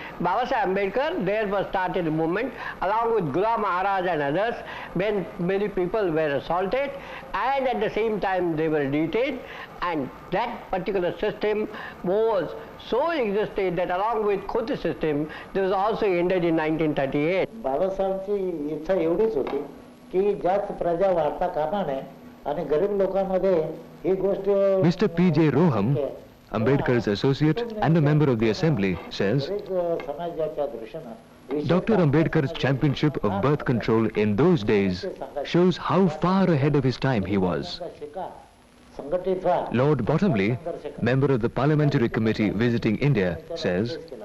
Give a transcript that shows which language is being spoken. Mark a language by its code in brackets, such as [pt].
[en] Babasaheb Ambedkar therefore started a movement along with Ghulam Maharaj and others when many people were assaulted, and at the same time they were detained. And that particular system was so existed that along with khoti system, this was also ended in 1938. [mr] बाबासाहेबांची इच्छा एवढीच होती की जास्त प्रजा वाढता कामा नये आणि गरीब लोकांमध्ये ही गोष्ट. [en] Mr. P.J. Roham, Ambedkar's associate and a member of the assembly, says, Dr. Ambedkar's championship of birth control in those days shows how far ahead of his time he was. Lord Bottomley, member of the Parliamentary Committee visiting India, says,